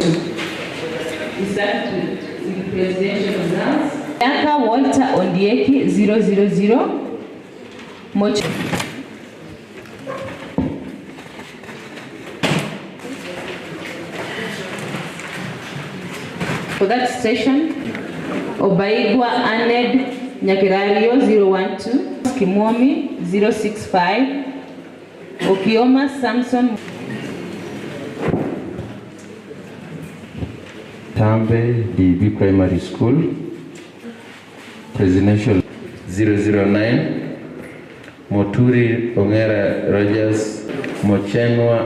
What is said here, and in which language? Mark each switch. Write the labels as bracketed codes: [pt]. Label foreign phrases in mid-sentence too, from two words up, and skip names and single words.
[en] We start with presidential results. Yaka Walter Ondieki 000 Moch. For that station, Obaigwa Aned Nyakirario 012, Kimomi 065, Okioma Samson Tambe DB Primary School, Presidential 009, Moturi Ongera Rogers Mochenwa.